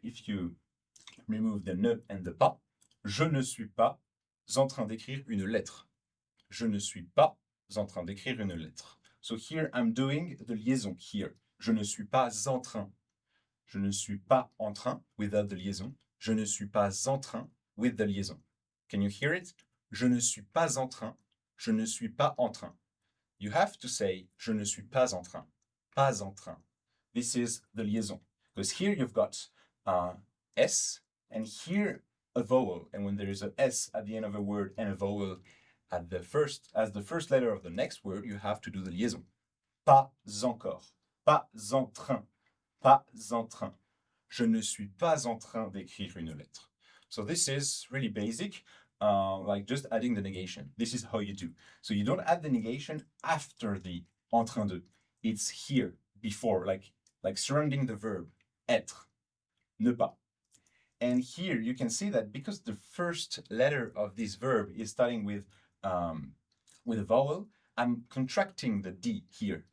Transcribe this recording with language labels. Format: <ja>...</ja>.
<en>If you remove the ne and the pas,</en> <fr>je ne suis pas en train d'écrire une lettre. Je ne suis pas en train d'écrire une lettre.</fr> <en>So here I'm doing the liaison here.</en> <fr>Je ne suis pas en train. Je ne suis pas en train</fr> <en>without the liaison.</en> <fr>Je ne suis pas en train</fr> <en>with the liaison. Can you hear it?</en> <fr>Je ne suis pas en train. Je ne suis pas en train.</fr> <en>You have to say</en> <fr>je ne suis pas en train. Pas en train.</fr> <en>This is the liaison. Because here you've got S and here a vowel. And when there is a S at the end of a word and a vowel as the first letter of the next word, you have to do the liaison.</en> <fr>Pas encore. Pas en train. Pas en train. Je ne suis pas en train d'écrire une lettre.</fr> <en>So this is really basic, like just adding the negation. This is how you do. So you don't add the negation after the en train de. It's here, before, like surrounding the verb, être, ne pas. And here you can see that because the first letter of this verb is starting with a vowel, I'm contracting the D here.</en>